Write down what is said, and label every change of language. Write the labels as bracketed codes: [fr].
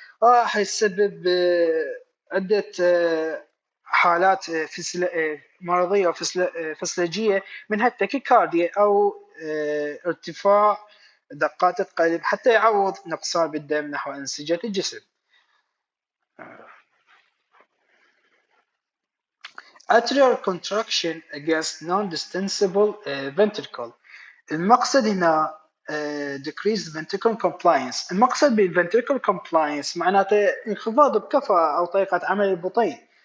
[ar] راح يسبب عدة حالات مرضية فسيولوجية، منها التاكيكارديا أو ارتفاع دقات القلب، حتى يعوض نقصان بالدم نحو أنسجة الجسم. [en] Atrial contraction against non-distensible ventricle. [ar] المقصد هنا [en] decreased ventricle compliance. [ar] المقصد بالventricle compliance معناته انخفاض بكفاءة أو طريقة عمل البطين.